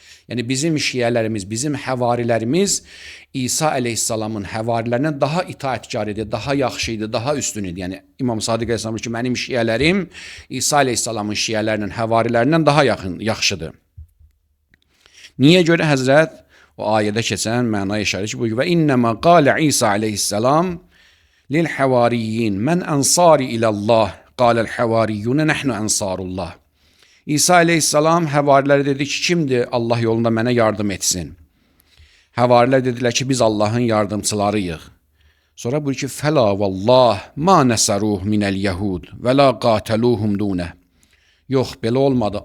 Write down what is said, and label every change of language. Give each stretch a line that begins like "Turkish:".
Azerbaijani: Yəni bizim şiələrimiz, bizim həvarilərimiz İsa əleyhissalamın həvarilərindən daha itaətkar idi, daha yaxşı idi, daha üstün idi. Yəni İmam Sadiq əleyhissalam ki, mənim şiələrim İsa əleyhissalamın şiələrinin, həvarilərindən daha yaxşıdır. Niyə görə Həzrət o ayədə keçən mənaya işarə ki, bu və innəmə qalə İsa əleyhissalam
Arabic: للحواريين من أنصاري إلى الله قال الحواريون نحن أنصار الله.
Azerbaijani: İsa aleyhissalam həvarilərə dedi ki, kimdir Allah yolunda mənə yardım etsin? Həvarilər dedilər ki, biz Allahın yardımçılarıyıq. Sonra buyur ki,
Arabic: fəla vallah ma nəsəruh minəl yəhud və la qateluhum dunə.
Azerbaijani: Yox, belə olmadı.